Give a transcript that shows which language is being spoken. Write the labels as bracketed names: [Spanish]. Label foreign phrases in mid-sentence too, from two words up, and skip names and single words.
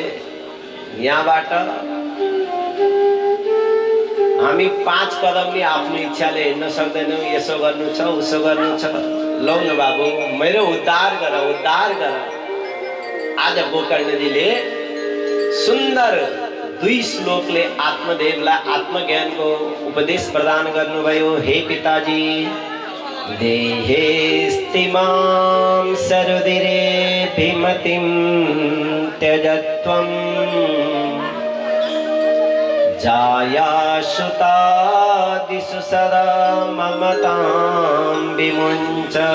[Nepali] यहाँबाट हामी 5 कदम नि आफ्नो इच्छाले हिँड्न सक्दैनौँ। यसो गर्नु छ, उसो गर्नु छ। लौ न बाबु, मेरो उद्धार गर, उद्धार गर। आज गोकर्णजीले सुन्दर 2 श्लोकले आत्मदेवलाई आत्मज्ञानको उपदेश प्रदान गर्नुभयो। हे पिताजी, [Sanskrit] देहेस्तिमां सरुदिरे भीमतिं त्यजत्वम् जायाशुतादिषु सदा ममतां विमुञ्च।